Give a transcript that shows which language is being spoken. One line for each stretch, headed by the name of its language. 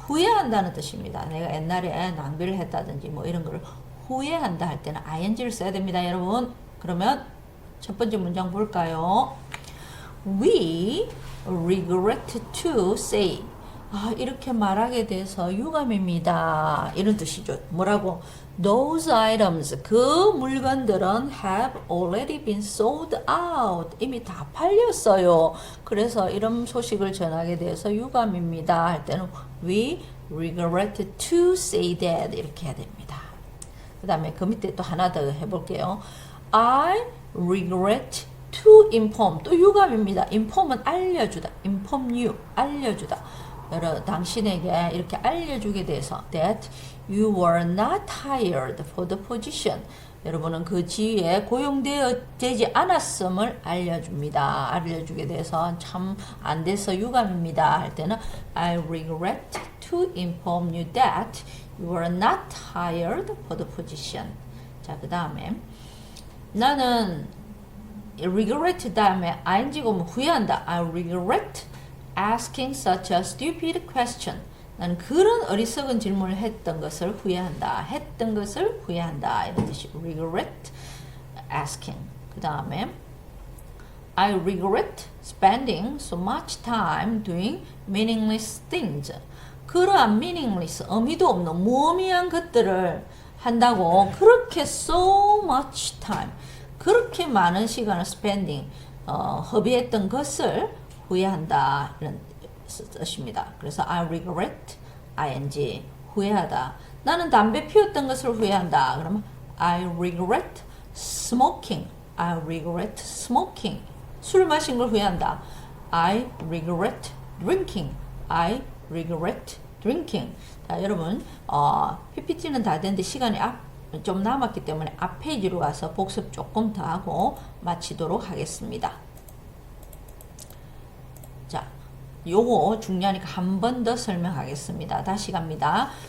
Korean: 후회한다는 뜻입니다. 내가 옛날에 낭비를 했다든지 뭐 이런 거를 후회한다 할 때는 ing를 써야 됩니다, 여러분. 그러면 첫 번째 문장 볼까요?
English: We regret to say.
Korean: 이렇게 말하게 돼서 유감입니다. 이런 뜻이죠. 뭐라고?
English: Those items,
Korean: 그 물건들은
English: have already been sold out.
Korean: 이미 다 팔렸어요. 그래서 이런 소식을 전하게 돼서 유감입니다. 할 때는
English: we regret to say that.
Korean: 이렇게 해야 됩니다. 그 다음에 그 밑에 또 하나 더 해볼게요.
English: I regret to inform.
Korean: 또 유감입니다. inform은 알려주다.
English: inform you.
Korean: 알려주다. 당신에게 이렇게 알려주게 돼서
English: that you were not hired for the position.
Korean: 여러분은 그 지위에 고용되지 않았음을 알려줍니다. 알려주게 돼서 참 안 돼서 유감입니다. 할 때는
English: I regret to inform you that you were not hired for the position.
Korean: 자, 그 다음에 나는 regret 다음에 ing가 오면 후회한다.
English: I regret asking such a stupid question.
Korean: 나는 그런 어리석은 질문을 했던 것을 후회한다. 했던 것을 후회한다. 이런 뜻이 regret asking. 그 다음에
English: I regret spending so much time doing meaningless things.
Korean: 그러한 meaningless, 의미도 없는 무의미한 것들을 한다고 그렇게 so much time, 그렇게 많은 시간을 spending, 허비했던 것을 후회한다. 이런 뜻입니다. 그래서 I regret, ing, 후회하다. 나는 담배 피웠던 것을 후회한다. 그러면
English: I regret smoking, I regret smoking.
Korean: 술 마신 걸 후회한다.
English: I regret drinking, I regret drinking.
Korean: 자, 여러분, PPT는 다 됐는데 시간이 좀 남았기 때문에 앞 페이지로 가서 복습 조금 더 하고 마치도록 하겠습니다. 자, 요거 중요하니까 한 번 더 설명하겠습니다. 다시 갑니다.